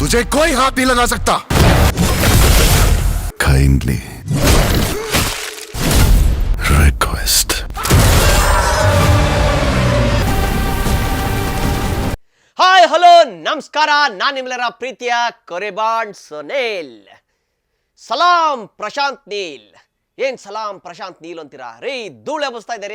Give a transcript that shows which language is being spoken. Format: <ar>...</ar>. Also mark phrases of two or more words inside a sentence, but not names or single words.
<hi>तुझे कोई हाथ नहीं लगा सकता।</hi> <en>kindly request. hi hello</en> <kn>ನಮಸ್ಕಾರ, ನಾನು ನಿಮ್ಮೆಲ್ಲರ ಪ್ರೀತಿಯ ಕೊರೆಬಾಂಡ್ ಸುನೇಲ್. ಸಲಾಂ ಪ್ರಶಾಂತ್ ನೀಲ್. ಏನ್ ಸಲಾಂ ಪ್ರಶಾಂತ್ ನೀಲ್ ಅಂತೀರಾ ರೀ? ಧೂಳು ಎಬ್ಬಿಸ್ತಾ ಇದ್ದಾರೆ.</kn>